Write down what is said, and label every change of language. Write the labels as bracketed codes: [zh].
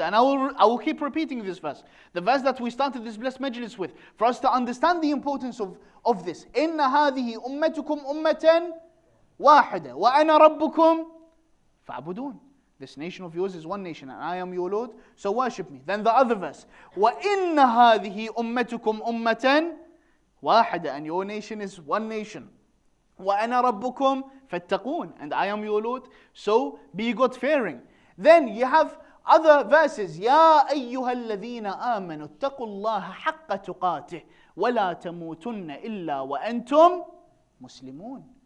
[en] And I will keep repeating this verse. The verse that we started this blessed Majalis with, for us to understand the importance of this. [ar] إِنَّ هَذِهِ أُمَّتُكُمْ أُمَّةً وَاحِدًا وَأَنَا رَبُّكُمْ فَاعْبُدُونَ. [en] This nation of yours is one nation, and I am your Lord, so worship me. Then the other verse, [ar] وَإِنَّ هَذِهِ أُمَّتُكُمْ أُمَّةً وَاحِدًا. [en] And your nation is one nation. [ar] وَأَنَا رَبُّكُمْ فَاتَّقُونَ. [en] And I am your Lord, so be God-fearing. Then you have other verses. [ar] يَا أَيُّهَا الَّذِينَ آمَنُوا اتَّقُوا اللَّهَ حَقَّ تُقَاتِهِ وَلَا تَمُوتُنَّ إِلَّا وَأَنْتُمْ مُسْلِمُونَ.